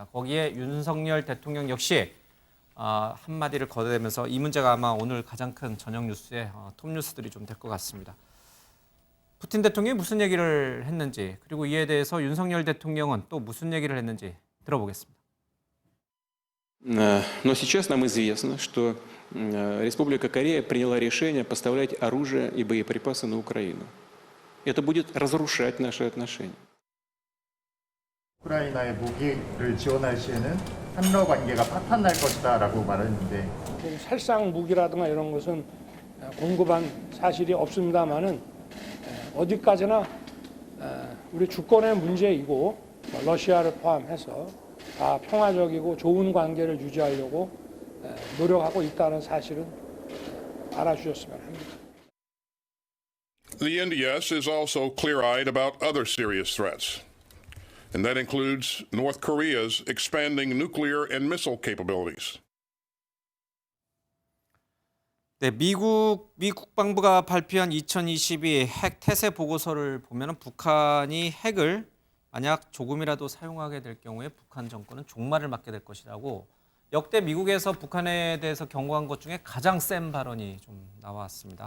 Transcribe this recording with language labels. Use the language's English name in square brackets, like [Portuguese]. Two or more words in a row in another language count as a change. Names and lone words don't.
[Korean] 거기에 윤석열 대통령 역시 한마디를 거두면서 이 문제가 아마 오늘 가장 큰 저녁 뉴스의 톱 뉴스들이 좀 될 것 같습니다. 푸틴 대통령이 무슨 얘기를 했는지, 그리고 이에 대해서 윤석열 대통령은 또 무슨 얘기를 했는지 들어보겠습니다. [Russian] Но сейчас нам известно, что Республика Корея приняла решение поставлять оружие и боеприпасы на Украину. Это будет разрушать наши отношения. [Korean] 우크라이나에 무기를 지원할 시에는 한러 관계가 파탄날 것이다라고 말했는데 살상 무기라든가 이런 것은 공급한 사실이 없습니다만은 어디까지나 우리 주권의 문제이고 러시아를 포함해서 다 평화적이고 좋은 관계를 유지하려고 노력하고 있다는 사실은 알아주셨으면 합니다. [English] The NDS is also clear-eyed about other serious threats, and that includes North Korea's expanding nuclear and missile capabilities. [Korean] 네, 미 국방부가 발표한 2022 핵 태세 보고서를 보면 북한이 핵을 만약 조금이라도 사용하게 될 경우에 북한 정권은 종말을 맞게 될 것이라고 역대 미국에서 북한에 대해서 경고한 것 중에 가장 센 발언이 좀 나왔습니다.